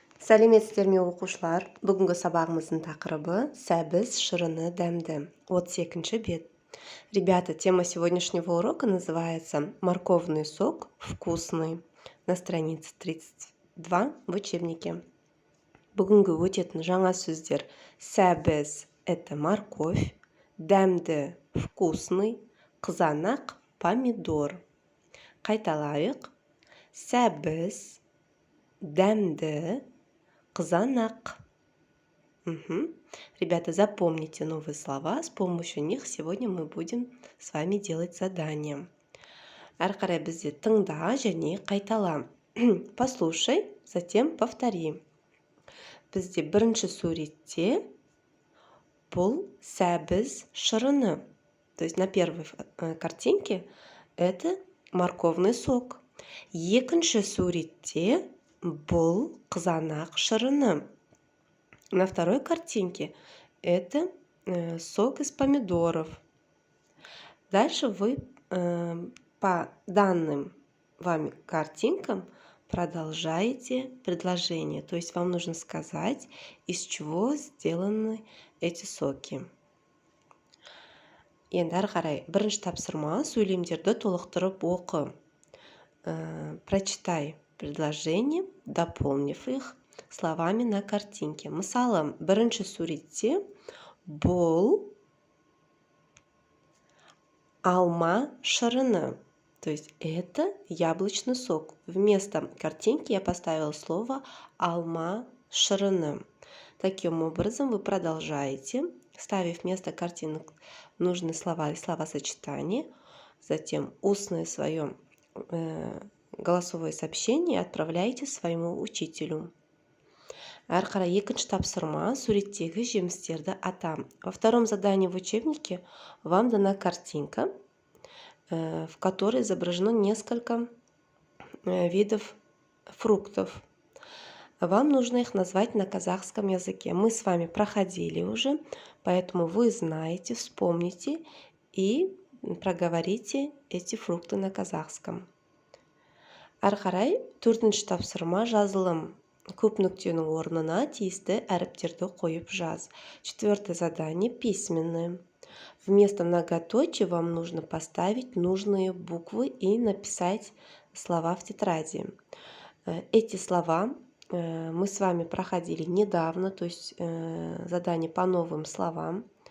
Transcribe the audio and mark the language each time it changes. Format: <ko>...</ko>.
<kk>Сәлеметсіздер ме оқушылар? Бүгінгі сабағымыздың тақырыбы сәбіз шырыны дәмді. 32-ші бет.</kk> <ru>Ребята, тема сегодняшнего урока называется «Морковный сок вкусный» на странице 32 в учебнике.</ru> <kk>Бүгінгі өтетін жаңа сөздер: сәбіз –</kk> <ru>это морковь,</ru> <kk>дәмді –</kk> <ru>вкусный,</ru> <kk>қызанақ –</kk> <ru>помидор.</ru> <kk>Қайталайық. Сәбіз, дәмді, қызанақ.</kk> <ru>Ребята, запомните новые слова, с помощью них сегодня мы будем с вами делать задание.</ru> <kk>Әрі қарай бізде тыңда және қайтала.</kk> <ru>Послушай, затем повтори.</ru> <kk>Бізде бірінші суретте бұл сәбіз шырыны.</kk> <ru>То есть на первой картинке это морковный сок.</ru> <kk>Екінші суретте бұл қызанақ шырыны.</kk> <ru>На второй картинке это сок из помидоров. Дальше вы по данным вами картинкам продолжаете предложение. То есть вам нужно сказать, из чего сделаны эти соки.</ru> <kk>Енді әрі қарай бірінші тапсырма: сөйлемдерді толықтырып оқы.</kk> <ru>Прочитай предложение, дополнив их словами на картинке.</ru> <kk>Мысалы, бірінші суретте бұл алма шырыны.</kk> <ru>То есть это яблочный сок. Вместо картинки я поставила слово</ru> <kk>алма шырыны.</kk> <ru>Таким образом вы продолжаете, ставив вместо картинок нужные слова и словосочетания, затем устное свое голосовое сообщение отправляйте своему учителю.</ru> <kk>Әрі қарай екінші тапсырма: суреттегі жемістерді ата.</kk> <ru>Во втором задании в учебнике вам дана картинка, в которой изображено несколько видов фруктов. Вам нужно их назвать на казахском языке. Мы с вами проходили уже, поэтому вы знаете, вспомните и проговорите эти фрукты на казахском.</ru> <kk>Әрі қарай төртінші тапсырма: жазылым. Көп нүктенің орнына тиісті әріптерді қойып жаз.</kk> <ru>Четвертое задание письменное. Вместо многоточия вам нужно поставить нужные буквы и написать слова в тетради. Эти слова мы с вами проходили недавно, то есть задание по новым словам.</ru>